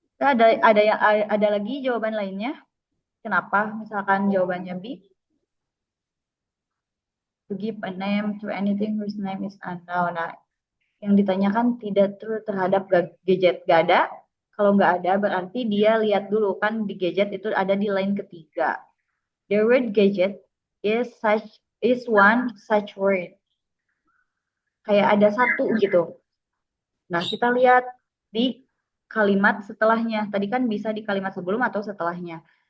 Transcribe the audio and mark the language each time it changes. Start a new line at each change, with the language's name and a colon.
Indonesian: Ada lagi jawaban lainnya? Kenapa? Misalkan jawabannya B.
English: To give a name to anything whose name is unknown.
Indonesian: Nah, yang ditanyakan tidak true terhadap gadget. Gak ada. Kalau nggak ada, berarti dia lihat dulu kan di gadget itu ada di line ketiga.
English: The word gadget is one such word.
Indonesian: Kayak ada satu gitu. Nah, kita lihat di kalimat setelahnya. Tadi kan bisa di kalimat sebelum atau setelahnya.